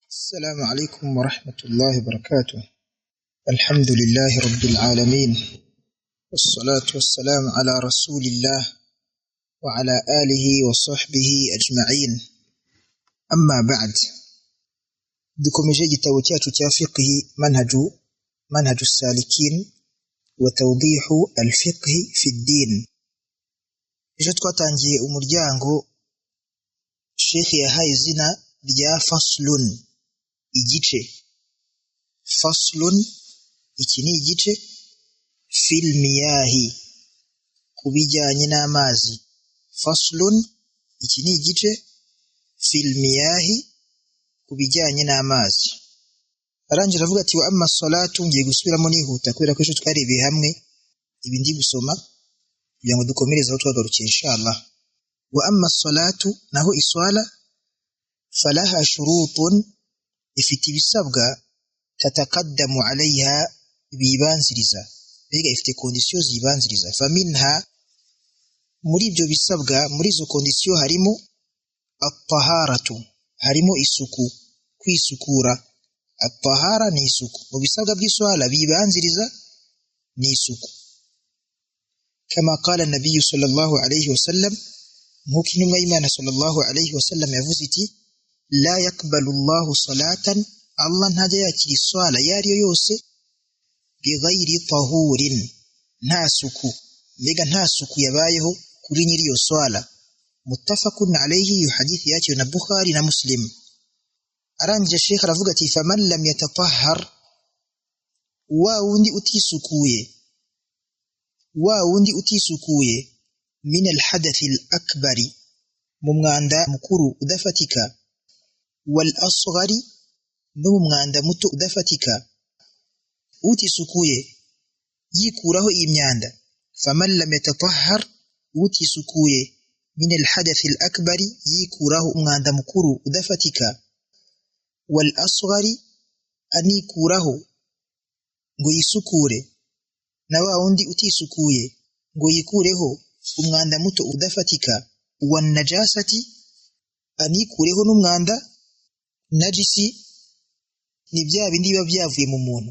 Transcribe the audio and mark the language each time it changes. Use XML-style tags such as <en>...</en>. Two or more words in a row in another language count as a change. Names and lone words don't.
<ar>السلام عليكم ورحمة الله وبركاته. الحمد لله رب العالمين، والصلاة والسلام على رسول الله وعلى آله وصحبه أجمعين. أما بعد،</ar> <rw>dukomeje igitabo cyacu cya</rw> <ar>فقه منهج السالكين وتوضيح الفقه في الدين.</ar> <rw>ejo twatangiye umuryango Sheikh yahaye izina rya faslun, igice. Faslun, iki ni igice,</rw> <ar>في المياه,</ar> <rw>kubijyanye n'amazi. Faslun, iki ni igice,</rw> <ar>في المياه,</ar> <rw>kubijyanye n'amazi. Arangira avuga ati</rw> <ar>وأما الصلاة,</ar> <rw>ngiye gusubiramo nihuta kubera ko ejo twarebeye hamwe ibi ndi gusoma kugira ngo dukomereze aho twagarukiye inshallah.</rw> <ar>وأما الصلاة,</ar> <rw>naho iswala,</rw> <ar>فلها شروط,</ar> <rw>ifite ibisabwa,</rw> <ar>تتقدم عليها,</ar> <rw>bibanziriza, biga ifite conditions zibanziriza. Faminha, muri ibyo bisabwa, muri izo conditions harimo at-taharatu, harimo isuku, kwisukura. At-tahara ni isuku, mu bisabwa by'iswala bibanziriza ni isuku.</rw> <ar>كما قال النبي صلى الله عليه وسلم,</ar> <rw>nk'uko intumwa y'Imana</rw> <ar>صلى الله عليه وسلم</ar> <rw>yavuze iti,</rw> <ar>لا يقبل الله صلاة,</ar> <rw>Allah ntajya yakira iswala yariyo yose,</rw> <ar>بغير طهور,</ar> <rw>nta suku, mbega nta suku yabayeho kuri nyiri iyo swala.</rw> <ar>متفق عليه,</ar> <rw>iyo hadithi yakiriwe na Bukhari na Muslim. Arangije Sheikh aravuga ati</rw> <ar>فمن لم يتطهر,</ar> <rw>wa wundi utisukuye</rw> <ar>من الحدث الأكبر,</ar> <rw>mu mwanda mukuru udafatika, wal asghari, no mu mwanda muto udafatika, utisukuye yikuraho imyanda.</rw> <ar>فمن لم يتطهر,</ar> <rw>utisukuye</rw> <ar>من الحدث الأكبر,</ar> <rw>yikuraho umwanda mukuru udafatika, wal asghari, anikuraho ngo yisukure, na wa wundi utisukuye ngo yikureho umwanda muto udafatika,</rw> <ar>والنجاسة,</ar> <rw>anikureho n'umwanda najisi, ni bya bindi biba byavuye mu muntu.</rw>